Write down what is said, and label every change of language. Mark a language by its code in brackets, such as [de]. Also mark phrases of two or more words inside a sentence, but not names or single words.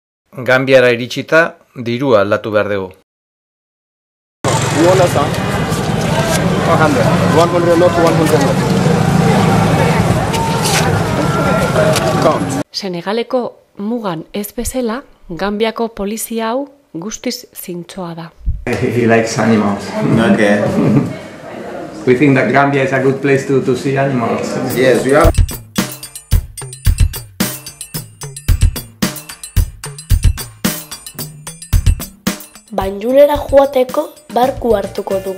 [eu] Gambiara iritsita, dirua aldatu behar dugu. [en] You understand? 100. 100 not 100. Count. [eu] Senegaleko mugan ez bezala, Gambiako polizia hau guztiz zintzoa da. [en] He likes animals. Okay. We think that Gambia is a good place to see animals. Yes, we have. [eu] Banjulera joateko barku hartuko dugu.